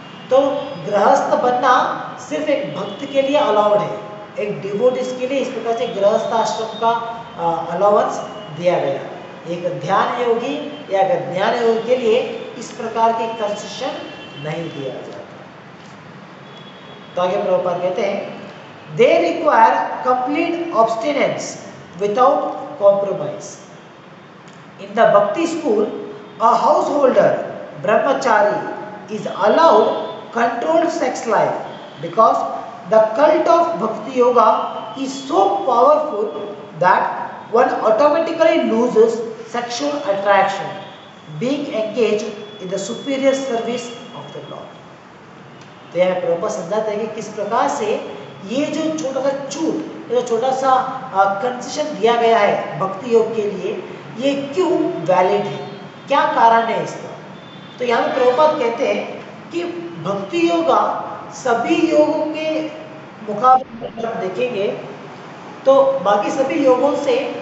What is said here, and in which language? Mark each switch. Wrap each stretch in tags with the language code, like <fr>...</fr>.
<hi>तो गृहस्थ बनना सिर्फ एक भक्त के लिए अलाउड है, एक डिवोटीज के लिए इस प्रकार से गृहस्थ आश्रम का अलाउंस दिया गया। एक ध्यान योगी या ज्ञान योगी के लिए इस प्रकार की कंसेशन नहीं दिया जाता। तो आगे प्रभुपाद कहते हैं</hi> <en>They require complete abstinence without compromise. In the Bhakti school, a householder, brahmachari, is allowed controlled sex life because the cult of Bhakti Yoga is so powerful that one automatically loses sexual attraction being engaged in the superior service of the Lord.</en> <hi>तो यह प्रभुपाद समझाते हैं कि किस प्रकार से ये जो छोटा सा छूट, ये जो छोटा सा कंसेशन दिया गया है भक्ति योग के लिए, ये क्यों वैलिड है, क्या कारण है इसका। तो यहाँ पे प्रभुपाद कहते हैं कि भक्ति योगा सभी योगों के मुकाबले अगर हम देखेंगे तो बाकी सभी योगों से,</hi>